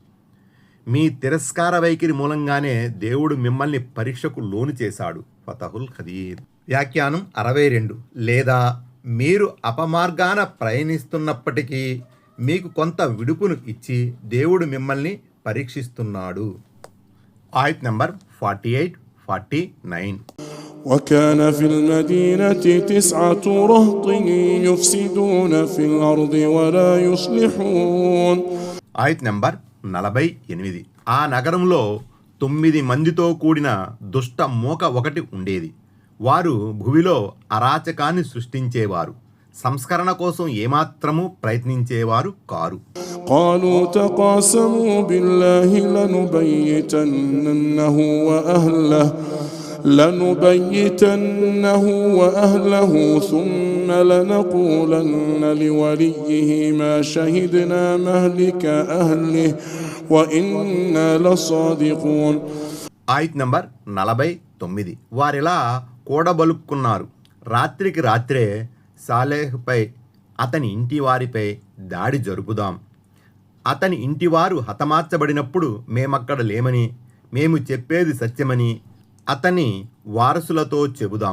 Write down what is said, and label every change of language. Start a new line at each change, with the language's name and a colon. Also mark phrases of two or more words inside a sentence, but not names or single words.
Telugu: మీ తిరస్కార వైఖరి మూలంగానే దేవుడు మిమ్మల్ని పరీక్షకు లోను చేశాడు. ఫతహుల్ ఖదీర్. వ్యాఖ్యానం 62. లేదా మీరు అపమార్గాన ప్రయాణిస్తున్నప్పటికీ మీకు కొంత విడుపును ఇచ్చి దేవుడు మిమ్మల్ని పరీక్షిస్తున్నాడు. ఆయత్ నంబర్ 48, 49.
Arabic: وكان في المدينة 9 رهط يفسدون في الأرض ولا يصلحون.
Telugu: ఆయత్ నంబర్ 48. ఆ నగరంలో 9 మందితో కూడిన దుష్ట మూక ఒకటి ఉండేది. వారు భూమిలో అరాచకాన్ని సృష్టించేవారు, సంస్కరణ కోసం ఏమాత్రము ప్రయత్నించేవారు కారు.
Arabic: قالوا تقاسموا بالله لنبيتنه وأهله ثم لنقولن لوليه ما شهدنا مهلك أهله وإنا لصادقون.
Telugu: ఆయత్ నంబర్ 49. వారిలా కూడబలుక్కున్నారు: రాత్రికి రాత్రే సాలెహ్పై అతని ఇంటి వారిపై దాడి జరుపుదాం. అతని ఇంటివారు హతమార్చబడినప్పుడు మేమక్కడ లేమని, మేము చెప్పేది సత్యమని అతని వారసులతో చెబుదాం.